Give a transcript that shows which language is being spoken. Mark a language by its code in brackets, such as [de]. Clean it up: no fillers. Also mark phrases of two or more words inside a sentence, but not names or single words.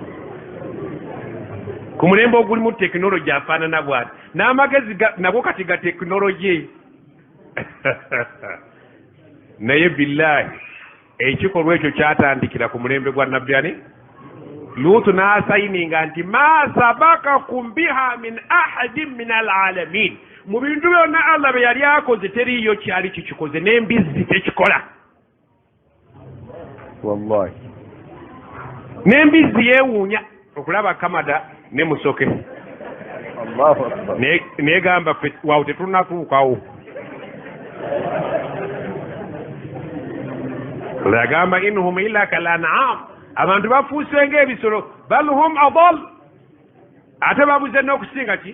[lg] ku mulembe ogulimu tekinologi afaanana bwati n'amagezi nagwo kati ga tekinologi naye billahi ekikolwa ekyo kyatandikira ku mulembe gwa nabbi ani luutu n'asayininga nti [ar] ما سبقكم بها من أحد من العالمين [lg] mu bintu byonna Allah bye yali akoze teriyo kyali kikikoze n'embizzi tekikola wallahi n'embizzi yeewuunya okulaba kamada ne musoke [ar] الله أكبر [lg] negamba waawo tetunatuukawo yagamba [ar] إن هم إلا كالأنعام [lg] abantu bafuuse ng'ebisolo [ar] بل هم أضل [lg] ate babuze n'okusinga ki